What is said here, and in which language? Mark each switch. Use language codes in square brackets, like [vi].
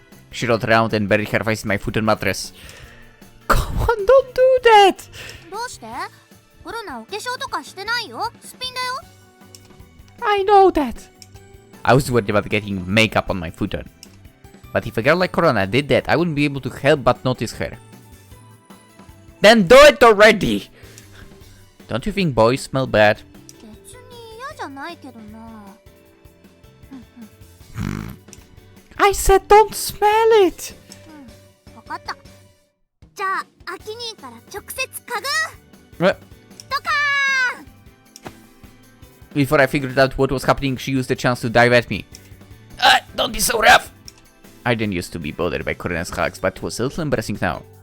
[en] She rolled around and buried her face in my futon mattress. Come on, don't do that! [ja] どうして？コロナお化粧とかしてないよ。すっぴんだよ。 [en] I know that! I was worried about getting makeup on my futon. But if a girl like Korona did that, I wouldn't be able to help but notice her. Then do it already! Don't you think boys smell bad? [ja] 別に嫌じゃないけどな。 [en] I said don't smell it! [ja] わかった。じゃあ、アキ兄から直接嗅ぐ。 [en] What? [ja] ドカーン [en] Before I figured out what was happening, she used the chance to dive at me. Don't be so rough! I didn't used to be bothered by Korona's hugs, but it was a little embarrassing now.